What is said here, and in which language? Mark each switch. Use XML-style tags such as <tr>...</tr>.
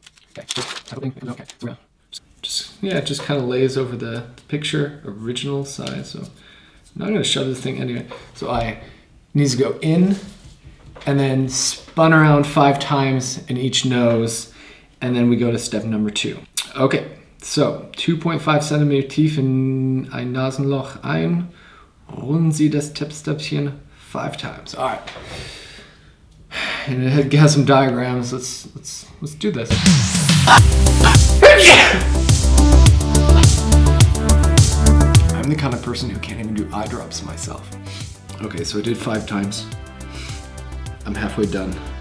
<en>Okay, it just kind of lays over the picture, original size. So I'm not gonna shove this thing anyway. So it needs to go in and then spun around 5 times in each nose. And then we go to step number 2. Okay, so</en> <de>2.5 centimeter tief in ein Nasenloch ein. Rollen Sie das Tippstäbchen</de> <en>5 times. All right. And it has some diagrams. Let's do this. I'm the kind of person who can't even do eye drops myself. Okay, so I did 5 times. I'm halfway done.</en>